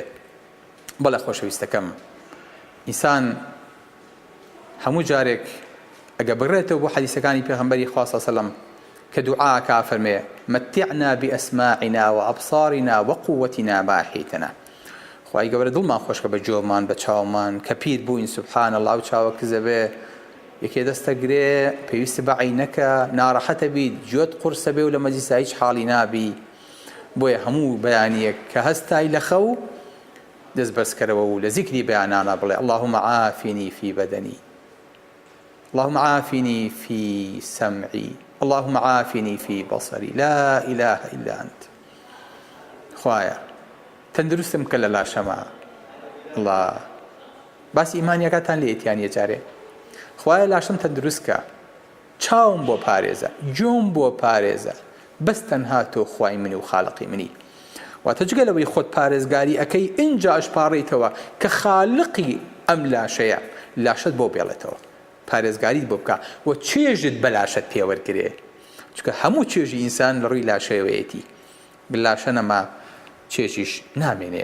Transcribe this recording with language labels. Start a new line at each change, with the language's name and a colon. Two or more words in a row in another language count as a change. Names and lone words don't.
Central Kurdish: بەڵێ خۆشەویستەکەم ئینسان هەموو جارێک ئەگە بڕێتەوە بۆ حەدیثەکانی پێغەمبەری خوا
Arabic: صلی الله علیه وسلم
Central Kurdish: کە دوعاکە فەرمێ
Arabic: متعنا بأسماعنا وأبصارنا وقوتنا ما أحييتنا
Central Kurdish: خوای گەورە دڵمان خۆشکە بە جۆمان بە چاومان کە پیر بووین
Arabic: سوبحان الله
Central Kurdish: و چاوە کزە بێ یەکێ دەستەگرێ پێویستە بە عینەکە ناڕەحەتە بیت گوێت قورسە بێ و لە مەجلیسا هیچ حاڵی نابی بۆیە هەموو بەیانیەک کە هەستای لە خەو دەست بەرزکەرەوە و لە زیکری بەیانانە بڵێ
Arabic: اللهم عافني في بدني اللهم عافني في سمعي اللهم عافني في بصري لا إله إلا أنت
Central Kurdish: خوایە تەندروستم کە لە لاشەمە الله باسی ئیمانیەکەتان لێ ئێتیانە جارێ خوایە لاشم تەندروست کە چاوم بۆ پارێزە گوێم بۆ پارێزە بەس تەنها تۆ خوای منی و خالقی منی واتە جگەلەوەی خۆت پارێزگاری ئەەکەی ئینجا ئەشپاڕیتەوە کە خالقی ئەم لاشەیە لاشت بۆ بێڵێتەوە پارێزگاریت بۆ بکە و چێژت بە لاشت پێوەرگرێ چونکە هەموو چێژی ئینسان لە ڕووی لاشەیەوەیەتی لاشە نەما چێژیش نامێنێ.